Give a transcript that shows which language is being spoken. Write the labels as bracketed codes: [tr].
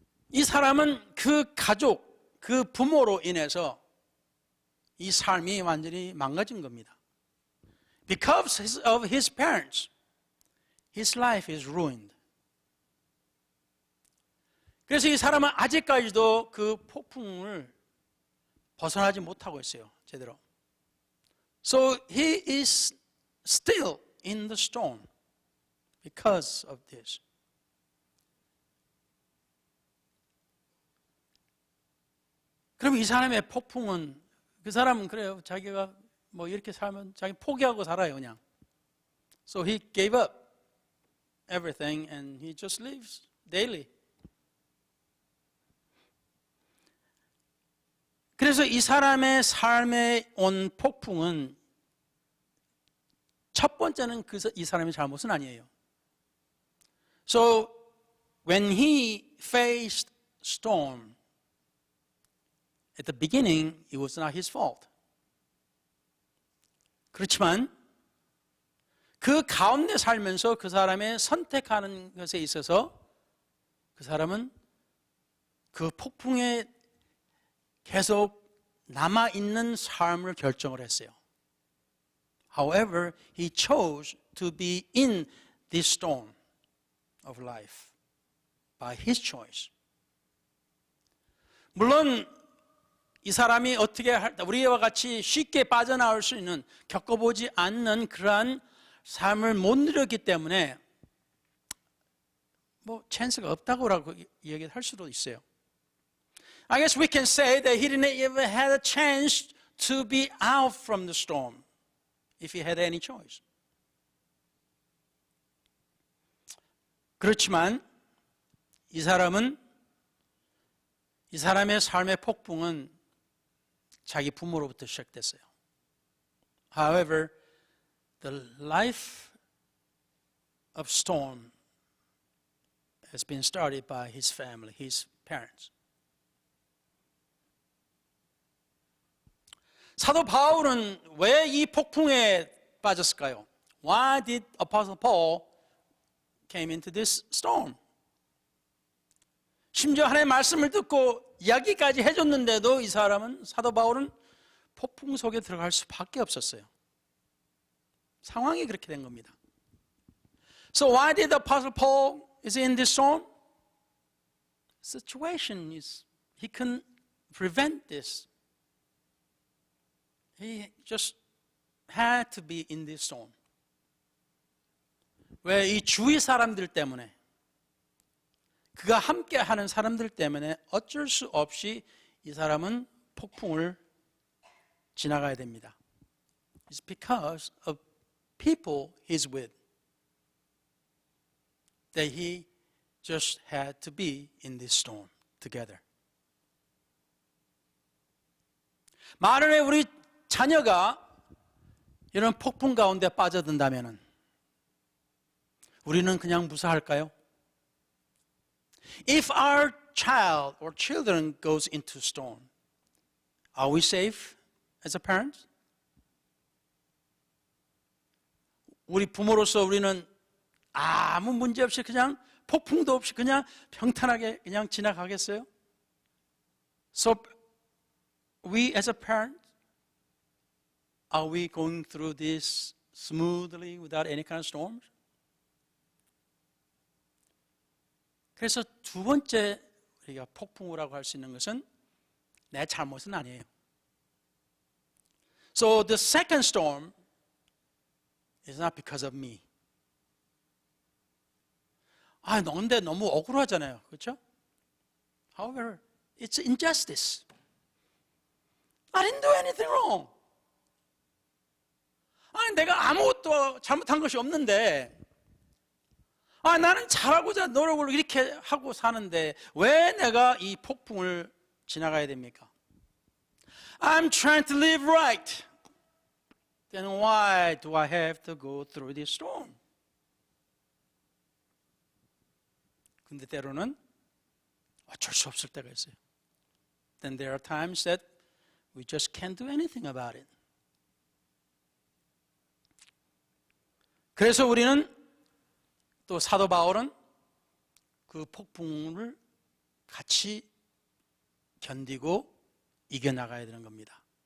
[ko] 이 사람은 그 가족, 그 부모로 인해서 이 삶이 완전히 망가진 겁니다. [en] Because of his parents, his life is ruined. [ko] 그래서 이 사람은 아직까지도 그 폭풍을 벗어나지 못하고 있어요, 제대로. [en] So he is still in the storm because of this. [ko] 그럼 이 사람의 폭풍은, 그 사람은 그래요. 자기가 뭐 이렇게 살면 자기 포기하고 살아요, 그냥. [en] So he gave up everything and he just lives daily. [ko] 그래서 이 사람의 삶에 온 폭풍은 첫 번째는 이 사람의 잘못은 아니에요. [en] So when he faced storm, at the beginning, it was not his fault. [ko] 그렇지만 그 가운데 살면서 그 사람의 선택하는 것에 있어서 그 사람은 그 폭풍에 계속 남아있는 삶을 결정을 했어요. [en] However, he chose to be in this storm of life by his choice. [ko] 물론 이 사람이 어떻게 우리와 같이 쉽게 빠져나올 수 있는, 겪어보지 않는 그러한 삶을 못 누렸기 때문에 뭐 찬스가 없다고라고 얘기할 수도 있어요. [en] I guess we can say that he didn't even have a chance to be out from the storm if he had any choice. [ko] 그렇지만 이 사람의 삶의 폭풍은 자기 부모로부터 시작됐어요. [en] However, the life of storm has been started by his family, his parents. [ko] 사도 바울은 왜 이 폭풍에 빠졌을까요? [en] Why did Apostle Paul came into this storm? [ko] 심지어 하나님의 말씀을 듣고 이야기까지 해줬는데도 이 사람은, 사도 바울은 폭풍 속에 들어갈 수밖에 없었어요. 상황이 그렇게 된 겁니다. [en] So why did the Apostle Paul is in this storm? Situation is, he couldn't prevent this. He just had to be in this storm. [ko] 왜? 이 주위 사람들 때문에, 그가 함께하는 사람들 때문에 어쩔 수 없이 이 사람은 폭풍을 지나가야 됩니다. [en] It's because of people he's with that he just had to be in this storm together. [ko] 만약에 우리 자녀가 이런 폭풍 가운데 빠져든다면 우리는 그냥 무사할까요? [en] If our child or children goes into storm, are we safe as a parent? [ko] 우리 부모로서 우리는 아무 문제 없이 그냥 폭풍도 없이 그냥 평탄하게 그냥 지나가겠어요? [en] So we as a parent, are we going through this smoothly without any kind of storms? [ko] 그래서 두 번째 우리가 폭풍우라고 할 수 있는 것은 내 잘못은 아니에요. [en] So the second storm is not because of me. [ko] 근데 너무 억울하잖아요. 그렇죠? [en] However, it's injustice. I didn't do anything wrong. [ko] 내가 아무것도 잘못한 것이 없는데 나는 잘하고자 노력을 이렇게 하고 사는데 왜 내가 이 폭풍을 지나가야 됩니까? [en] I'm trying to live right. Then why do I have to go through this storm? [ko] 근데 때로는 어쩔 수 없을 때가 있어요. [en] Then there are times that we just can't do anything about it. [ko] 그래서 우리는 또 사도 바울은 그 폭풍을 같이 견디고 이겨나가야 되는 겁니다.